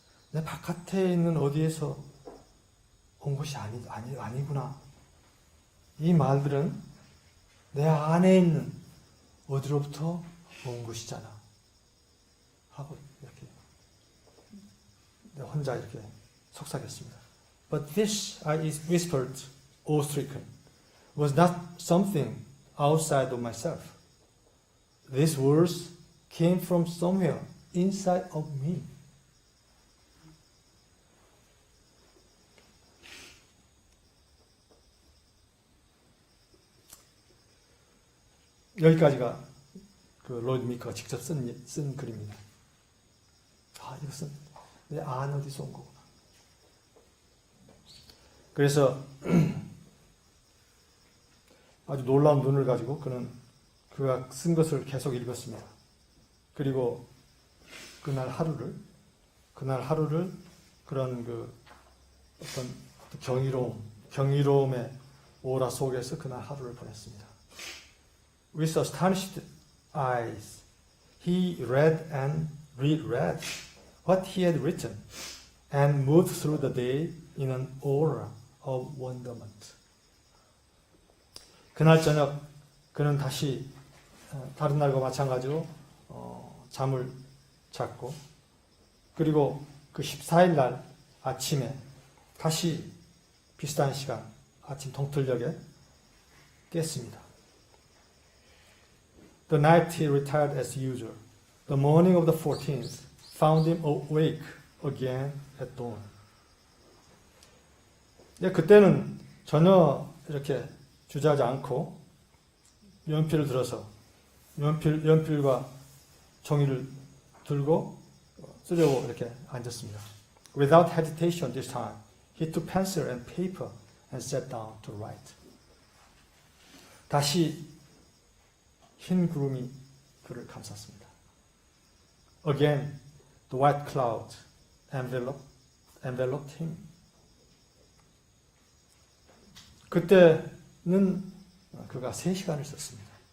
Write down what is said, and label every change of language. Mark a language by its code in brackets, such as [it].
[ko] 내 바깥에 있는 어디에서 온 것이 아니구나. 이 말들은 내 안에 있는 어디로부터 온 것이잖아. 하고 이렇게 혼자 이렇게 속삭였습니다. [en] But this, I whispered, awe-stricken, was not something outside of myself. These words came from somewhere inside of me. [ko] 여기까지가 그 로이드 미커가 직접 쓴 글입니다. 이것은 내 안 어디서 온 거구나. 그래서 아주 놀라운 눈을 가지고 그가 쓴 것을 계속 읽었습니다. 그리고 그날 하루를 그런 어떤 경이로움의 오라 속에서 그날 하루를 보냈습니다. [en] With astonished eyes, he read and reread what he had written and moved through the day in an aura of wonderment. [ko] 그날 저녁 그는 다시 다른 날과 마찬가지로 잠을 잤고, 그리고 그 14일 날 아침에 다시 비슷한 시간 아침 동틀녘에 깼습니다. [en] The night he retired as usual. The morning of the 14th found him awake again at dawn. [ko] 그때는 전혀 이렇게 주저하지 않고 연필을 들어서 연필과 종이를 들고 쓰려고 이렇게 앉았습니다. [en] Without hesitation this time, he took pencil and paper and sat down to write. [ko] 다시 흰 구름이 그를 감쌌습니다. [en] Again, the white cloud enveloped him. [ko] 그때는 그가 3시간을 썼습니다.